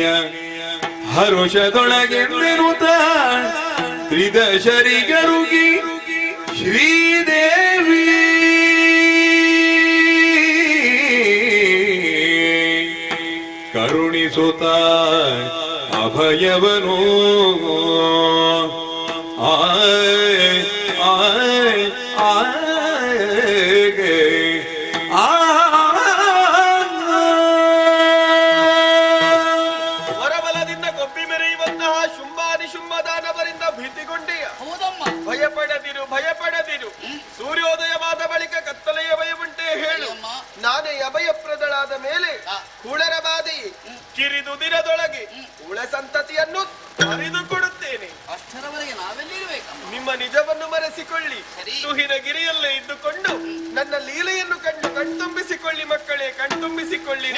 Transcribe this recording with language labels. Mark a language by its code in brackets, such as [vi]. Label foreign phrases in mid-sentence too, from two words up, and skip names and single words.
[kn] ಹರುಷದೊಳಗೆಂದಿರುತ್ತ ತ್ರಿದಶರಿಗರುಗಿ ಶ್ರೀದೇವಿ ಕರುಣಿಸುತ್ತ ಅಭಯವನು ಆಯ್ ಆಯ್ ಆಯ್ ವರಬಲದಿಂದ ಕೊಬ್ಬಿ ಮೆರೆಯುವಂತಹ ಶುಂಭಾನಿಶುಂಭದಾನವರಿಂದ ಭೀತಿಗೊಂಡೆಯ. ಹೌದಮ್ಮ. ಭಯಪಡದಿರು ಭಯಪಡದಿರು. ಸೂರ್ಯೋದಯವಾದ ಬಳಿಕ ಕತ್ತಲೆಯ ಭಯವುಂಟೆ ಹೇಳು. ನಾನೇ ಅಭಯಪ್ರದಳಾದ ಮೇಲೆ ಕುಳರ ಬಾಧೆ ಕಿರಿದು ದಿನದೊಳಗೆ ಉಳ ಸಂತತಿಯನ್ನು ಹರಿದುಕೊಡುತ್ತೇನೆ. ಅಷ್ಟರವರೆಗೆ ನಾವೆಲ್ಲಿರ್ಬೇಕಮ್ಮ? ನಿಮ್ಮ ನಿಜವನ್ನು ಮರೆಸಿಕೊಳ್ಳಿ. ತುಹಿನ ಗಿರಿಯಲ್ಲೇ ಇದ್ದುಕೊಂಡು ನನ್ನ ಲೀಲೆಯನ್ನು ಕಂಡು ಕಣ್ತುಂಬಿಸಿಕೊಳ್ಳಿ ಮಕ್ಕಳೇ, ಕಣ್ತುಂಬಿಸಿಕೊಳ್ಳಿರಿ.